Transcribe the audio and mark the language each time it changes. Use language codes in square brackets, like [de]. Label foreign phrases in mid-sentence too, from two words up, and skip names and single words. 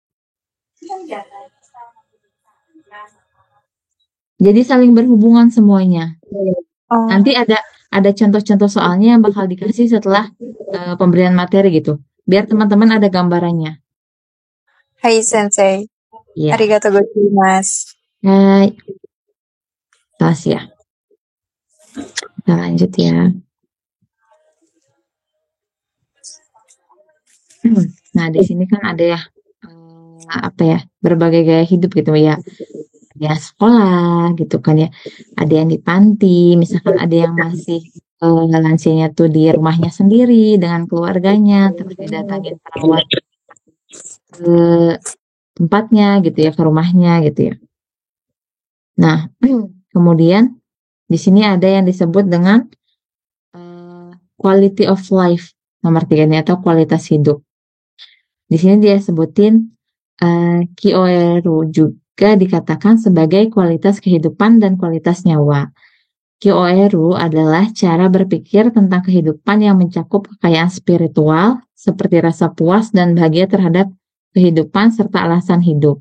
[id] Jadi saling berhubungan semuanya. Oh, Nanti ada contoh-contoh soalnya yang bakal dikasih setelah pemberian materi gitu, biar teman-teman ada gambarannya. [ja] はい 先生. [id] Iya. [ja] ありがとう ございます. [id] Hai, Tasya. Kita lanjut ya. Nah, di sini kan ada ya apa ya, berbagai gaya hidup gitu ya. Ada yang sekolah gitu kan ya. Ada yang di panti, misalkan ada yang masih lansianya tuh di rumahnya sendiri dengan keluarganya, terus didatangin perawat tempatnya gitu ya, ke rumahnya gitu ya. Nah, kemudian di sini ada yang disebut dengan [en] quality of life [id] nomor 3 ini atau kualitas hidup. Di sini dia sebutin Kyoeru juga dikatakan sebagai kualitas kehidupan dan kualitas nyawa. Kyoeru adalah cara berpikir tentang kehidupan yang mencakup kekayaan spiritual seperti rasa puas dan bahagia terhadap kehidupan serta alasan hidup.